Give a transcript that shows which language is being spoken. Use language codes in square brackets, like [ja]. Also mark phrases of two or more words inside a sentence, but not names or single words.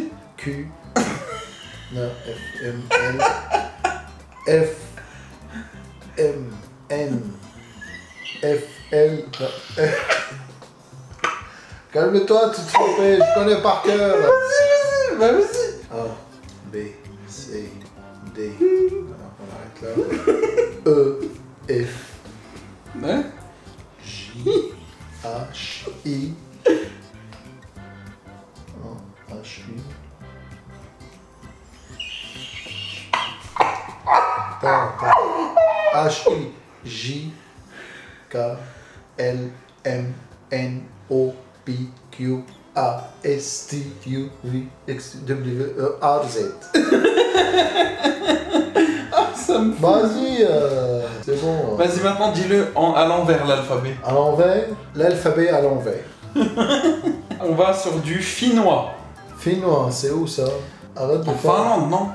[fr] Q, non, F, M, L, F, M, N, F, L, non, F. Calme-toi, tu te trompes, je connais par cœur. Vas-y, vas-y. Bah, vas-y. A, B, C, D, voilà, on arrête là. E, F, Ouais. J, H, I. Non, H, I. H, I, J, K, L, M, N, O, P, Q, A, S, T, U, V, X, W, E, R, Z. Ça me fout. Vas-y, c'est bon. Vas-y, maintenant dis-le à l'envers l'alphabet. À l'envers, l'alphabet à l'envers. On va sur du finnois. Finnois, c'est où ça? Arrête de En faire. Finlande, non?